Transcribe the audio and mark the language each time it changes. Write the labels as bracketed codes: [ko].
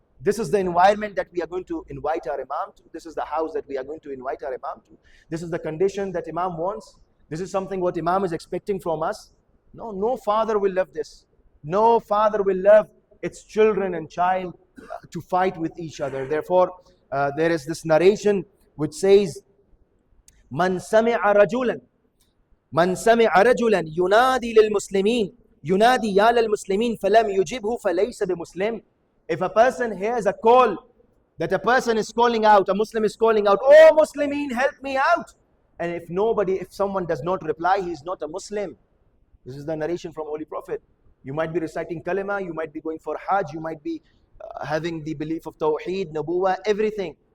[en] This is the environment that we are going to invite our Imam to. This is the house that we are going to invite our Imam to. This is the condition that Imam wants. This is something what Imam is expecting from us. No, no father will love this. No father will love its children and child to fight with each other. Therefore, there is this narration which says, [ar] من سمع رجلا من سمع رجلا ينادي للمسلمين ينادي يا للمسلمين فلم يجبه فليس بمسلم. [en] If a person hears a call that a person is calling out, a Muslim is calling out, oh Muslimin, help me out. And if someone does not reply, he is not a Muslim. This is the narration from Holy Prophet. You might be reciting kalima, you might be going for Hajj, you might be having the belief of Tawheed, Nabuwa, everything.